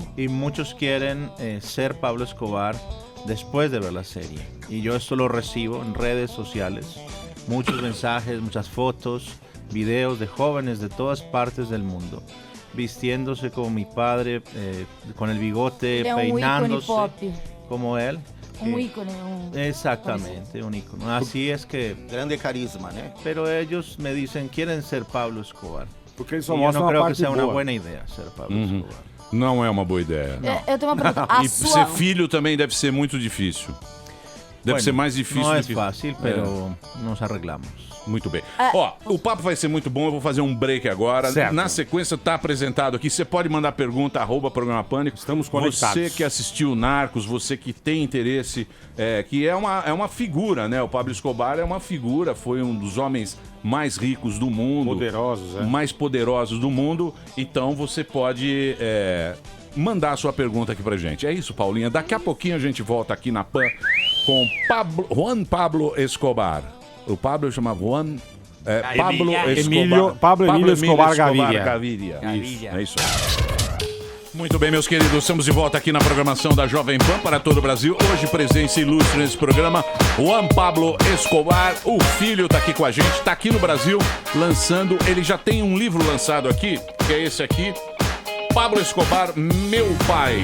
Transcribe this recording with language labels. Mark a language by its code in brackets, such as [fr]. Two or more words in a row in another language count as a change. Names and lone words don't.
[es] y muchos quieren ser Pablo Escobar después de ver la serie. Y yo esto lo recibo en redes sociales. Muchos mensajes, muchas fotos, videos de jóvenes de todas partes del mundo vistiéndose como mi padre, con el bigote, [pt] Ele é [es] peinándose [pt] ícone pop. [es] como él. [pt] Ícone. [es] Exactamente, un ícono. Así es que... Grande carisma, ¿no? Pero ellos me dicen, quieren ser Pablo Escobar. [pt] Porque eles [es] Y [pt] só [es] yo [pt] mostram [es] no [pt] uma [es] creo que [pt] parte [es] sea una [pt] boa. [es] buena idea ser Pablo Escobar. [pt] Não é uma boa ideia. Eu tenho uma pergunta. A E sua... ser filho também deve ser muito difícil. Deve [es] Bueno, [pt] ser mais difícil [es] no [pt] do [es] es [pt] que... [es] fácil, pero nos arreglamos. [pt] Muito bem. Ó, o papo vai ser muito bom, eu vou fazer um break agora. Certo. Na sequência tá apresentado aqui, você pode mandar pergunta, @Programa Pânico. Estamos conectados. Você que assistiu Narcos, você que tem interesse, que é uma figura, né? O Pablo Escobar é uma figura, foi um dos homens mais ricos do mundo. Poderosos, mais poderosos do mundo. Então você pode mandar a sua pergunta aqui pra gente. É isso, Paulinha. Daqui a pouquinho a gente volta aqui na PAN com Juan Pablo Escobar. O Pablo chama Juan Pablo Escobar. Pablo Emílio Escobar Gaviria. Gaviria. Isso, é isso. Muito bem, meus queridos, estamos de volta aqui na programação da Jovem Pan para todo o Brasil. Hoje, presença ilustre nesse programa, Juan Pablo Escobar. O filho está aqui com a gente, está aqui no Brasil, lançando. Ele já tem um livro lançado aqui, que é esse aqui, Pablo Escobar, Meu Pai.